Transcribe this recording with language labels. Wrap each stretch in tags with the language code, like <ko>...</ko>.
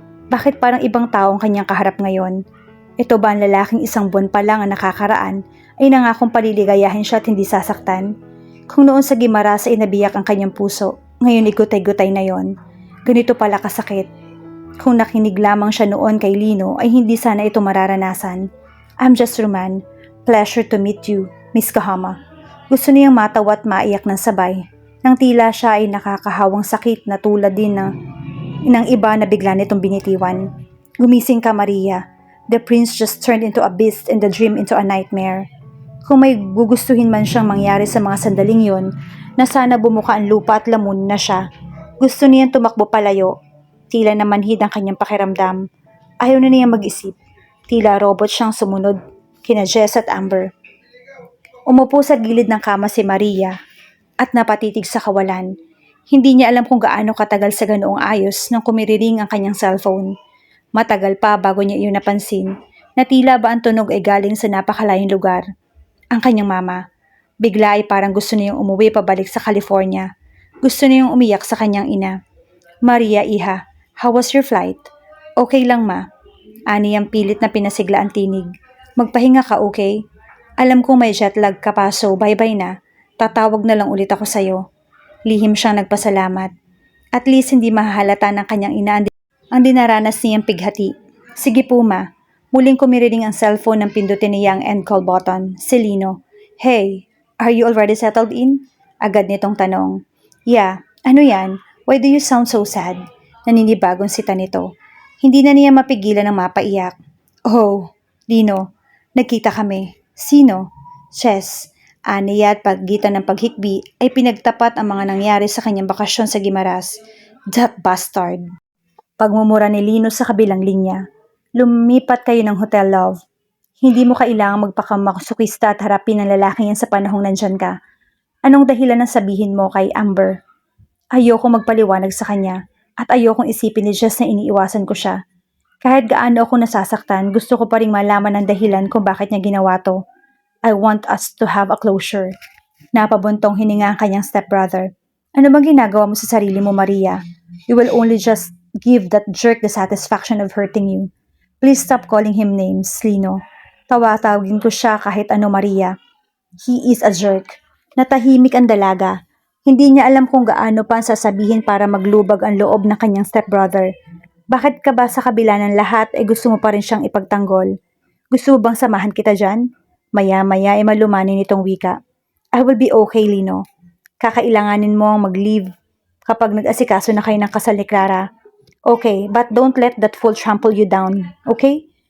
<tl>Bakit parang ibang tao ang kanyang kaharap ngayon? Ito ba ang lalaking isang buwan pa lang ang nakakaraan ay nangakong paliligayahin siya at hindi sasaktan? Kung noon sa Gimaras ay nabiyak ang kanyang puso, ngayon igutay-gutay na yon. Ganito pala kasakit. Kung nakinig lamang siya noon kay Lino ay hindi sana ito mararanasan.</tl> <en>I'm just Roman. Pleasure to meet you, Miss Kahama.</en> <tl>Gusto niyang matawa at maiyak ng sabay. Nang tila siya ay nakakahawang sakit na tulad din ng iba na bigla nitong binitiwan. Gumising ka, Maria.</tl> <en>The prince just turned into a beast and the dream into a nightmare.</en> <tl>Kung may gugustuhin man siyang mangyari sa mga sandaling yon, na sana bumuka ang lupa at lamunin na siya. Gusto niyang tumakbo palayo. Tila namanhid ang kanyang pakiramdam. Ayaw na niyang mag-isip. Tila robot siyang sumunod kina Jess at Amber. Umupo sa gilid ng kama si Maria at napatitig sa kawalan. Hindi niya alam kung gaano katagal sa ganoong ayos nang kumiriring ang kanyang cellphone. Matagal pa bago niya iyon napansin na tila ba ang tunog ay galing sa napakalayong lugar. Ang kanyang mama. Bigla ay parang gusto niyang umuwi pabalik sa California. Gusto niyang umiyak sa kanyang ina.</tl> <en>Maria, iha, how was your flight?</en> <tl>Okay lang ma. Ani ang pilit na pinasigla ang tinig. Magpahinga ka, okay? Alam kong may jet lag ka pa so bye-bye na. Tatawag na lang ulit ako sa'yo. Lihim siyang nagpasalamat. At least hindi mahahalata ng kanyang ina ang dinaranas niyang pighati. Sige po ma. Muling kumiriring ang cellphone ng pindutin niya ang end call button. Si Lino.</tl> <en>Hey, are you already settled in?</en> <tl>Agad nitong tanong.</tl> <en>Yeah,</en> <tl>ano yan?</tl> <en>Why do you sound so sad?</en> <tl>Naninibagong sita nito. Hindi na niya mapigilan ng mapaiyak. Oh, Lino, nagkita kami. Sino? Chess. Aniya at paggitan ng paghikbi ay pinagtapat ang mga nangyari sa kanyang bakasyon sa Gimaras.</tl> <en>That bastard.</en> <tl>Pagmumura ni Lino sa kabilang linya. Lumipat kayo ng hotel, love. Hindi mo kailangang magpakamaksukista at harapin ang lalaki yan sa panahong nandyan ka. Anong dahilan ng sabihin mo kay Amber? Ayoko magpaliwanag sa kanya at ayokong isipin ni Jess na iniiwasan ko siya. Kahit gaano ako nasasaktan, gusto ko pa ring malaman ang dahilan kung bakit niya ginawa to.</tl> <en>I want us to have a closure.</en> <tl>Napabuntong hininga ang kanyang stepbrother. Ano bang ginagawa mo sa sarili mo,</tl> <en>Maria? You will only just give that jerk the satisfaction of hurting you. Please stop calling him names, Lino.</en> <tl>Tawagin ko siya kahit ano, Maria.</tl> <en>He is a jerk.</en> <tl>Natahimik ang dalaga. Hindi niya alam kung gaano pa ang sasabihin para maglubag ang loob ng kanyang stepbrother. Bakit ka ba sa kabila ng lahat ay gusto mo pa rin siyang ipagtanggol? Gusto mo bang samahan kita dyan? Maya-maya ay malumanin nitong wika.</tl> <en>I will be okay,</en> <tl>Lino. Kakailanganin mo ang mag-leave kapag nag-asikaso na kayo ng kasal ni Clara.</tl> <en>Okay, but don't let that fool trample you down, okay?</en>